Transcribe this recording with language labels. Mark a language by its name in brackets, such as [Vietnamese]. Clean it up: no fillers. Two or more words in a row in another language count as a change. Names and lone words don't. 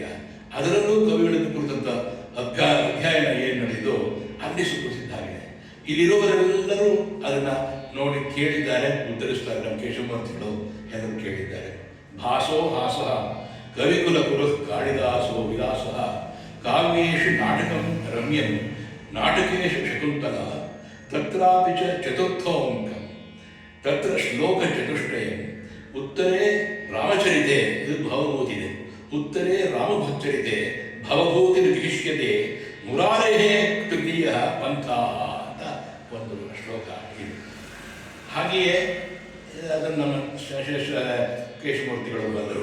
[Kannada] ಅದರಲ್ಲೂ ಕವಿಗಳನ್ನು ಕುರಿತಂಥ ಅಧ್ಯಯನ ಏನು ನಡೆದಿದೋ ಅಲ್ಲಿ ಸುಪ್ರಸಿದ್ಧ ಆಗಿದೆ. ಇಲ್ಲಿರುವವರೆಲ್ಲರೂ ಅದನ್ನು ನೋಡಿ ಕೇಳಿದ್ದಾರೆ, ಉತ್ತರಿಸ್ತಾರೆ. ನಮ್ಮ ಕೇಶವಮೂರ್ತಿಗಳು ಎಲ್ಲರೂ ಕೇಳಿದ್ದಾರೆ. [Sanskrit] ಭಾಸೋ ಹಾಸ ಕವಿಕುಲ ಕುರು ಕಾಳಿದಾಸೋ ವಿಲಾಸ. ಕಾವ್ಯೇಷು ನಾಟಕಂ ರಮ್ಯಂ ನಾಟಕೇಶು ಶಕುಂತಲ. ತತ್ರಾಪಿ ಚ ಚತುರ್ಥೋಂಕಂ ತತ್ರ ಶ್ಲೋಕ ಚತುಷ್ಟಯಂ. ಉತ್ತರೇ ರಾಮಚರಿತೆ, [Kannada] ಇದು ಭವಭೂತಿದೆ. [Sanskrit] ಉತ್ತರೇ ರಾಮಭಕ್ತರಿತೆ ಭವಭೂತಿ ವಿಹಿಷ್ಯತೆ ಮುರಾರೇಹೇ ತೃತೀಯ ಪಂಥ [Kannada] ಅಂತ ಒಂದು ಶ್ಲೋಕ ಇದೆ. ಹಾಗೆಯೇ ಅದನ್ನು ನಮ್ಮ ಕೇಶಮೂರ್ತಿಗಳು ಬಂದರು.